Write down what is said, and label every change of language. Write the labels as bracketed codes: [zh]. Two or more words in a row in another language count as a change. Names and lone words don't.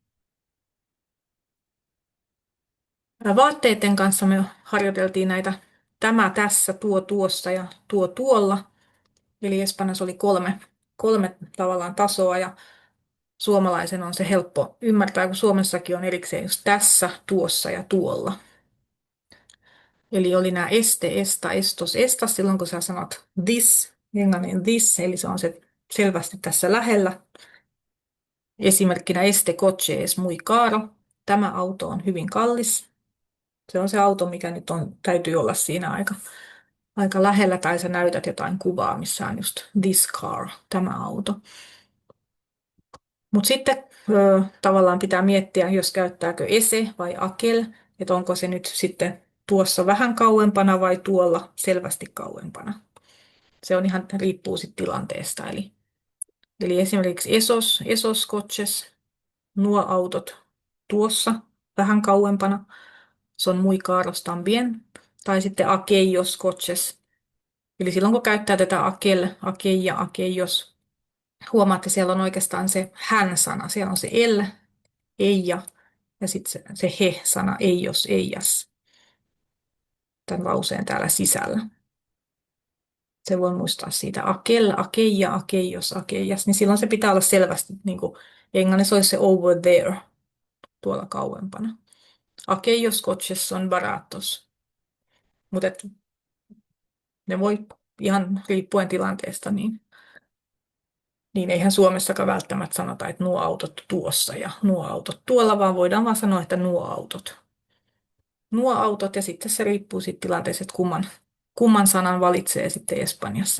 [fi] Vaatteiden kanssa me harjoiteltiin näitä tämä tässä, tuo tuossa ja tuo tuolla. Eli Espanjassa oli kolme tavallaan tasoa ja suomalaisen on se helppo ymmärtää, kun Suomessakin on erikseen just tässä, tuossa ja tuolla. Eli oli nämä [es] este, esta, estos, estas [fi] silloin, kun sä sanot this, englannin this, eli se on se selvästi tässä lähellä. [es] Esimerkkinä este coche es muy caro. [fi] Tämä auto on hyvin kallis. Se on se auto, mikä nyt on, täytyy olla siinä aika lähellä, tai sä näytät jotain kuvaa, missä on just [en] this car, [fi] tämä auto. Mutta sitten tavallaan pitää miettiä, jos käyttääkö ese vai akel, että onko se nyt sitten tuossa vähän kauempana vai tuolla selvästi kauempana. Se on ihan, riippuu sitten tilanteesta. Eli esimerkiksi esos coches, nuo autot tuossa vähän kauempana, se on [es] muy caros también. [fi] Tai sitten aquellos coches, eli silloin kun käyttää tätä [es] aquella, aquellos, [fi] huomaatte, siellä on oikeastaan se hän-sana, siellä on se [es] el, eija [fi] ja sitten se he-sana, [es] ellos, ellas, [fi] tämän lauseen täällä sisällä. Se voi muistaa siitä [es] aquel, aquella, aquellos, aquellas, [fi] niin silloin se pitää olla selvästi, niin kuin englannissa olisi se [en] over there, [fi] tuolla kauempana. [es] Aquellos coches son baratos, [fi] mutta ne voi ihan riippuen tilanteesta, niin eihän Suomessakaan välttämättä sanota, että nuo autot tuossa ja nuo autot tuolla, vaan voidaan vaan sanoa, että nuo autot. Nuo autot ja sitten se riippuu siitä tilanteesta, että kumman sanan valitsee sitten Espanjassa.